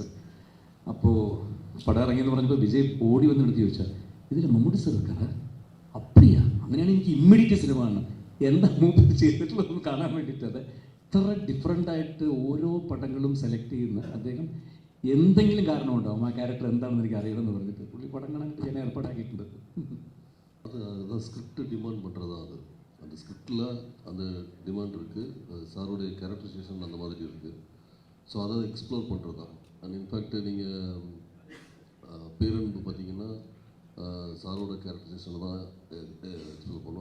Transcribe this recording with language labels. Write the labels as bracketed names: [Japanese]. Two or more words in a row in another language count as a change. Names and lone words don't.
[Malayalam] അപ്പോൾ പടം ഇറങ്ങിയെന്ന് പറഞ്ഞപ്പോൾ വിജയ് ഓടി വന്നെടുത്ത് ചോദിച്ചാൽ, ഇതിൽ മമ്മൂട്ടി സാർ വെക്കാറ് അപ്പടിയാ? അങ്ങനെയാണ് എനിക്ക് ഇമ്മീഡിയറ്റ് സിനിമ കാണണം, എന്താ മൂപ്പർ ചെയ്തിട്ടുള്ളതെന്ന് കാണാൻ വേണ്ടിയിട്ടത്. ഇത്ര ഡിഫറെൻ്റായിട്ട് ഓരോ പടങ്ങളും സെലക്ട് ചെയ്യുന്ന അദ്ദേഹം എന്തെങ്കിലും കാരണമുണ്ടാവും ആ ക്യാരക്ടർ എന്താണെന്ന് എനിക്ക് അറിയണമെന്ന് പറഞ്ഞിട്ട് പുള്ളി പടം കാണാനായിട്ട് ഞാൻ ഏർപ്പാടാക്കിയിട്ടുണ്ട്. [Tamil] அது [English] script demand [Tamil] பண்ணுறது தான். அந்த ஸ்கிரிப்டில் அந்த டிமாண்ட் இருக்குது, சாருடைய கேரக்டரைசேஷன் அந்த மாதிரி இருக்குது. ஸோ அதை எக்ஸ்ப்ளோர் பண்ணுறது தான். [English] and in fact [Tamil] நீங்கள் பேரன்பு பார்த்தீங்கன்னா சாரோட கேரக்டரைசேஷனை தான் எக்ஸ்ப்ளோர் பண்ணுவோம்.